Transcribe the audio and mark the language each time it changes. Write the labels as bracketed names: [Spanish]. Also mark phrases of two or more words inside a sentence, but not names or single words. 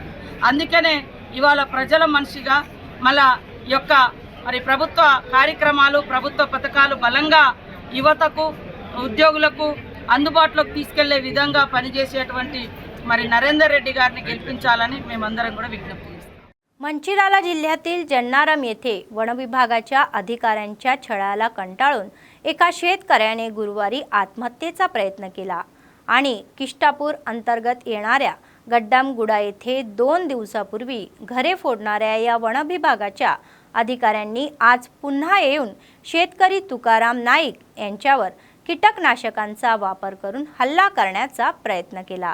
[Telugu] అందుకనే ఇవాళ ప్రజల మనిషిగా మళ్ళా యొక్క మరి ప్రభుత్వ కార్యక్రమాలు, ప్రభుత్వ పథకాలు బలంగా యువతకు, ఉద్యోగులకు అందుబాటులోకి తీసుకెళ్లే విధంగా పనిచేసేటువంటి మరి నరేందర్ రెడ్డి గారిని గెలిపించాలని మేమందరం కూడా విజ్ఞప్తి చేస్తాం। [Marathi] मंचिराला जिल्ह्यातील जन्नारम येथे वनविभागाच्या अधिकाऱ्यांच्या छळाला कंटाळून एका शेतकऱ्याने गुरुवारी आत्महत्येचा प्रयत्न केला आणि किष्टापूर अंतर्गत येणाऱ्या गड्डामगुडा येथे 2 दिवसापूर्वी घरे फोडणाऱ्या या वनविभागाच्या अधिकाऱ्यांनी आज पुन्हा येऊन शेतकरी तुकाराम नाईक यांच्यावर कीटकनाशकांचा वापर करून हल्ला करण्याचा प्रयत्न केला।